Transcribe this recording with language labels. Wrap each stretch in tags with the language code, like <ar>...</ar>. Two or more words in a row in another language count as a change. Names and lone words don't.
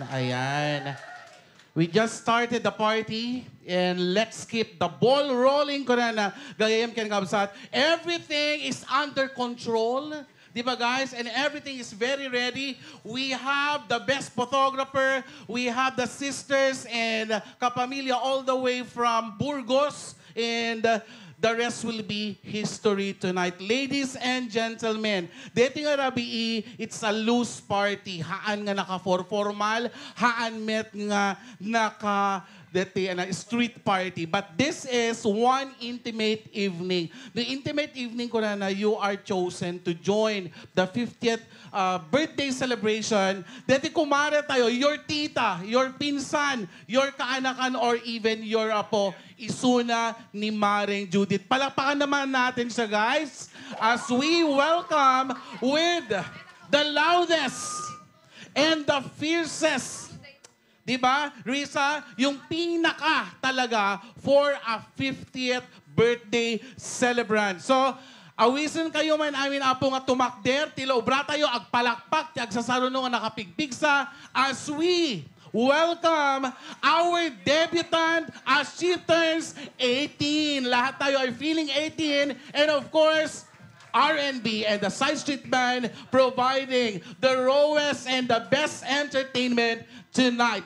<tl>Ayan.</tl> <en>We just started the party and let's keep the ball rolling</en> <ilo>ko na gayam kinakabsat.</ilo> <en>Everything is under control.</en> <tl>Di ba guys?</tl> <en>And everything is very ready. We have the best photographer. We have the sisters and kapamilya all the way from Burgos. And the rest will be history tonight. Ladies and gentlemen,</en> <ilo>dito nga rabi,</ilo> <en>it's a loose party.</en> <ilo>Haan nga naka-formal, haan met nga naka</ilo> <en>street party. But this is one intimate evening. The intimate evening</en> <ilo>ko na</ilo> <en>you are chosen to join the 50th birthday celebration.</en> <tl>Dati kumare tayo,</tl> <en>your tita, your pinsan, your kaanakan, or even your apo,</en> <ilo>isuna ni Maring Judith.</ilo> <tl>Palakpakan naman natin siya, guys,</tl> <en>as we welcome with the loudest and the fiercest.</en> <tl>Diba, Risa? Yung pinaka talaga</tl> <en>for a 50th birthday celebrant. So,</en> <ilo>awisan kayo man amin apo nga tumakder, tila obra tayo, agpalakpak, ti agsasarunong nga nakapigpigsa</ilo> <en>as we welcome our debutant as she turns 18.</en> <tl>Lahat tayo ay feeling 18.</tl> <en>And of course, R&B and the Side Street Band providing the rawest and the best entertainment tonight.</en>